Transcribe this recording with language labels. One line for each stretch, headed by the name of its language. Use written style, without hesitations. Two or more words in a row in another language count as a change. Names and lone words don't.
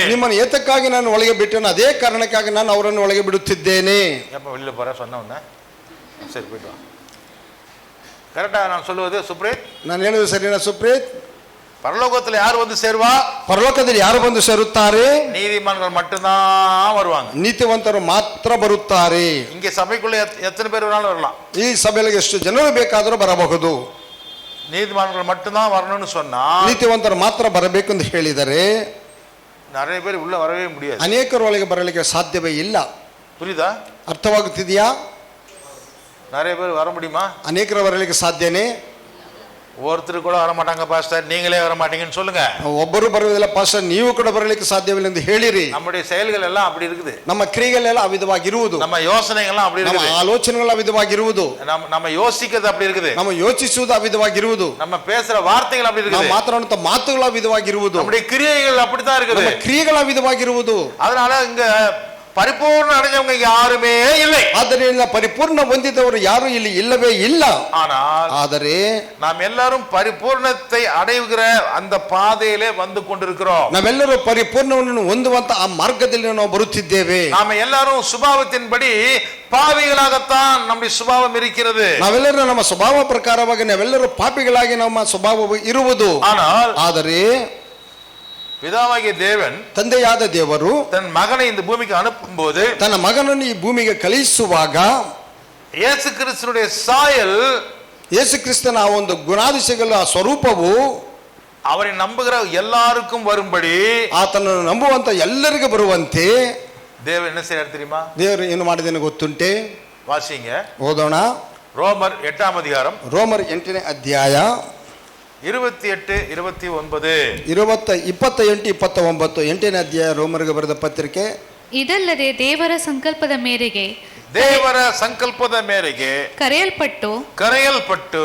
Kannada: ನಿಮ್ಮನ್ನು ಏತಕ್ಕಾಗಿ ನಾನು ಒಳಗೆ ಬಿಟ್ಟೆನೋ ಅದೇ ಕಾರಣಕ್ಕಾಗಿ ನಾನು ಅವರನ್ನು ಒಳಗೆ ಬಿಡುತ್ತಿದ್ದೇನೆ.
Tamil: எப்ப வெளியில போற சொன்ன உடனே சரி போயிட்டு வா. கரெக்டா நான் சொல்லுவது சுப்ரீத்?
Kannada: ನಾನು ಹೇಳುವುದು ಸರಿನಾ ಸುಪ್ರೀತ್?
Tamil: பரலோகத்துல யார் சேருவா?
Kannada: ಪರಲೋಕದಲ್ಲಿ ಯಾರು ಬಂದು ಸೇರುತ್ತಾರೆ?
Tamil: நீதிமான்கள் மட்டும்தான் வருவாங்க.
Kannada: ನೀತಿವಂತರು ಮಾತ್ರ ಬರುತ್ತಾರೆ.
Tamil: இங்க சபைக்குள்ள எத்தனை பேர் வேணாலும் வரலாம்.
Kannada: ಈ ಸಭೆಯಲ್ಲಿ ಎಷ್ಟು ಜನರು ಬೇಕಾದರೂ ಬರಬಹುದು.
Tamil: நீதிமான்கள் மட்டும்தான் வரணும்னு சொன்னா,
Kannada: ನೀತಿವಂತರು ಮಾತ್ರ ಬರಬೇಕು ಎಂದು ಹೇಳಿದರೆ
Tamil: நிறைய பேர் உள்ள வரவே முடியாது.
Kannada: ಅನೇಕರು ಒಳಗೆ ಬರಲಿಕ್ಕೆ ಸಾಧ್ಯವೇ ಇಲ್ಲ.
Tamil: புரியுதா?
Kannada: ಅರ್ಥವಾಗುತ್ತಿದೆಯಾ?
Tamil: நிறைய பேர் வர முடியுமா?
Kannada: ಅನೇಕರು ಬರಲಿಕ್ಕೆ ಸಾಧ್ಯನೇ?
Tamil: ஒருத்தர் கூட வர மாட்டாங்க பாஸ்டர், நீங்களே வர மாட்டீங்கன்னு சொல்லுங்க.
Kannada: ಒಬ್ಬರು ಬರುವುದಿಲ್ಲ ಪಾಸ್ಟರ್, ನೀವು ಕೂಡ ಬರಲಿಕ್ಕೆ ಸಾಧ್ಯವಿಲ್ಲ ಎಂದು ಹೇಳಿರಿ.
Tamil: நம்முடைய செயல்கள் எல்லாம் அப்படி இருக்குது.
Kannada: ನಮ್ಮ ಕ್ರಿಯೆಗಳೆಲ್ಲ ಅವಿಧವಾಗಿರುವುದು.
Tamil: நம்ம யோசனைகள் அப்படி
Kannada: ನಮ್ಮ
Tamil: இருக்குது.
Kannada: ಆಲೋಚನೆಗಳು ಅವಿಧವಾಗಿರುವುದು.
Tamil: நம்ம யோசிக்கிறது அப்படி இருக்குது.
Kannada: ನಮ್ಮ ಯೋಚಿಸುವುದು ಅವಿಧವಾಗಿರುವುದು.
Tamil: நம்ம பேசுற வார்த்தைகள் அப்படி இருக்குது.
Kannada: ನಾವು ಮಾತನಾಡುವಂತ ಮಾತುಗಳು ಅವಿಧವಾಗಿರುವುದು.
Tamil: நம்முடைய கிரியைகள் அப்படித்தான் இருக்குது.
Kannada: ನಮ್ಮ ಕ್ರಿಯೆಗಳು ಅವಿಧವಾಗಿರುವುದು.
Tamil: அதனால இங்க பரிபூர்ண அடைஞ்சவங்க யாருமே இல்லை.
Kannada: ಆದ್ದರಿಂದ ಪರಿಪೂರ್ಣ ಹೊಂದಿದವರು ಯಾರು ಇಲ್ಲಿ ಇಲ್ಲವೇ ಇಲ್ಲ.
Tamil: ಆದರೆ நாம் எல்லாரும் பரிபூர்ணத்தை அடைகிற அந்த பாதையிலே வந்து கொண்டிருக்கிறோம்.
Kannada: ನಾವೆಲ್ಲರೂ ಪರಿಪೂರ್ಣವನ್ನು ಹೊಂದುವಂತ ಆ ಮಾರ್ಗದಲ್ಲಿ ನಾವು ಬರುತ್ತಿದ್ದೇವೆ.
Tamil: நாம் எல்லாரும் சுபாவத்தின்படி பாவிகளாகத்தான் நம்முடைய சுபாவம் இருக்கிறது.
Kannada: ನಾವೆಲ್ಲರೂ ನಮ್ಮ ಸ್ವಭಾವ ಪ್ರಕಾರವಾಗಿ ನಾವೆಲ್ಲರೂ ಪಾಪಿಗಳಾಗಿ ನಮ್ಮ ಸ್ವಭಾವವು ಇರುವುದು. ಆದರೆ
Tamil: பிதாவாகிய தேவன்,
Kannada: ತಂದೆಯಾದ ದೇವರು
Tamil: தன் மகனை இந்த பூமிக்கு அனுப்பும்போது,
Kannada: ತನ್ನ ಮಗನನ್ನು ಈ ಭೂಮಿಗೆ ಕಳುಹಿಸುವಾಗ
Tamil: ಯೇಸು ಕ್ರಿಸ್ತனுடைய சாயல்,
Kannada: ಯೇಸು ಕ್ರಿಸ್ತನ ಆ ಒಂದು ಗುಣಾದಿಶಯಗಳ ಆ ಸ್ವರೂಪವು
Tamil: அவரை நம்புகிற எல்லாருக்கும் வரும்படி,
Kannada: ಆತನನ್ನು ನಂಬುವಂತ ಎಲ್ಲರಿಗೂ ಬರುವಂತೆ
Tamil: தேவன் என்ன செய்யறாரு தெரியுமா?
Kannada: ದೇವರು ಏನು ಮಾಡಿದನು ಗೊತ್ತುಂಟೆ?
Tamil: வாசிங்க,
Kannada: ಓದೋಣ.
Tamil: ரோமர் 8ஆம் அதிகாரம்,
Kannada: ರೋಮರ್ 8ನೇ ಅಧ್ಯಾಯ 28, 29. 28, 29 8ನೇ ಅಧ್ಯಾಯ ರೋಮರಿಗೆ ಬರೆದ ಪತ್ರಿಕೆ. ಇದಲ್ಲದೆ ದೇವರ ಸಂಕಲ್ಪದ ಮೇರೆಗೆ ದೇವರ ಸಂಕಲ್ಪದ ಮೇರೆಗೆ ಕರೆಯಲ್ಪಟ್ಟು